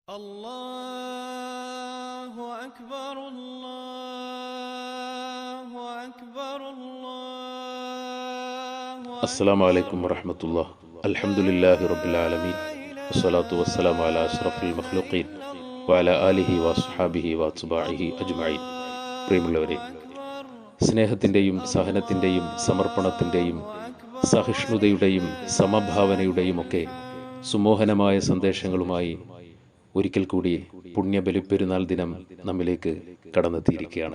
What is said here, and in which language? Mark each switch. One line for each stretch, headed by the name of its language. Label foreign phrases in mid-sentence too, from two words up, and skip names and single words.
Arabic: الله أكبر الله أكبر الله السلام عليكم ورحمة الله. الحمد لله رب العالمين والصلاة والسلام على أشرف المخلوقين وعلى آله وصحابه وأتباعه أجمعين.
Malayalam: പ്രിയമുള്ളവരെ, സ്നേഹത്തിൻ്റെയും സഹനത്തിൻ്റെയും സമർപ്പണത്തിൻ്റെയും സഹിഷ്ണുതയുടെയും സമഭാവനയുടെയും ഒക്കെ സുമോഹനമായ സന്ദേശങ്ങളുമായി ഒരിക്കൽ കൂടി പുണ്യ ബലിപ്പെരുന്നാൾ ദിനം നമ്മിലേക്ക് കടന്നെത്തിയിരിക്കുകയാണ്.